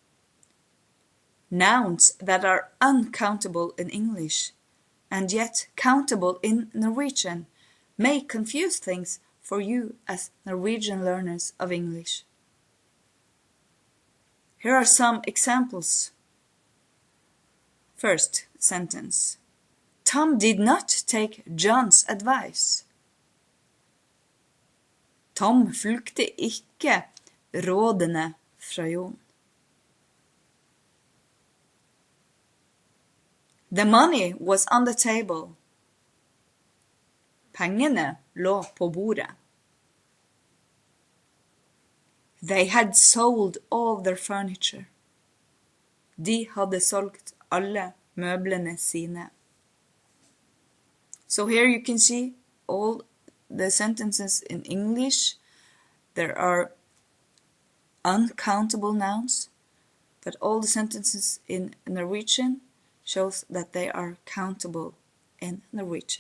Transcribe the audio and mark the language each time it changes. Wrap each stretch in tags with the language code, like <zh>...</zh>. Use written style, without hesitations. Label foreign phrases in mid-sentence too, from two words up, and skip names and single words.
<en>Nouns that are uncountable in English and yet countable in Norwegian may confuse things for you as Norwegian learners of English. Here are some examples. First sentence. Tom did not take John's advice.</en> <no>Tom fulgte ikke rådene fra Jon.</no> <en>The money was on the table.</en> <no>Pengene lå på bordet.</no> <en>They had sold all their furniture.</en> <no>De hadde solgt alle møblene sine.</no> <en>So here you can see all the sentences in English. There are uncountable nouns, but all the sentences in Norwegian shows that they are countable in Norwegian.</en>